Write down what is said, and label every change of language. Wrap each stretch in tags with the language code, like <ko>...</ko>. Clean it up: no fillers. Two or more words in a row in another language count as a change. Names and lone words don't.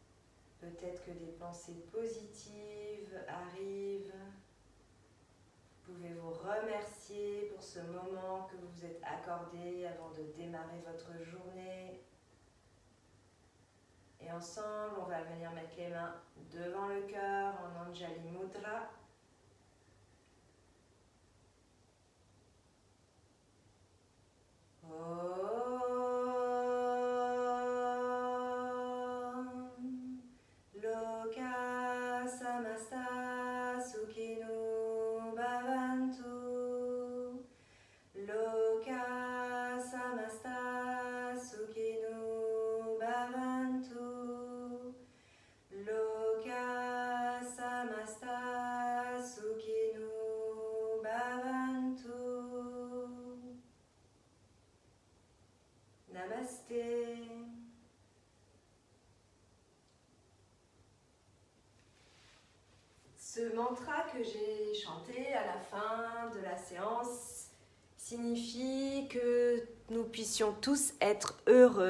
<fr>Peut-être que des pensées positives arrivent. Vous ce moment que vous vous êtes accordé avant de démarrer votre journée. Et ensemble, on va venir mettre les mains devant le cœur en Anjali Mudra.</fr> <sa>लोकाः समस्ताः सुखिनो भवन्तु. लोकाः समस्ताः सुखिनो भवन्तु. लोकाः समस्ताः सुखिनो भवन्तु.</sa> <fr>Namasté. Ce mantra que j'ai chanté à la fin de la séance signifie que nous puissions tous être heureux.</fr>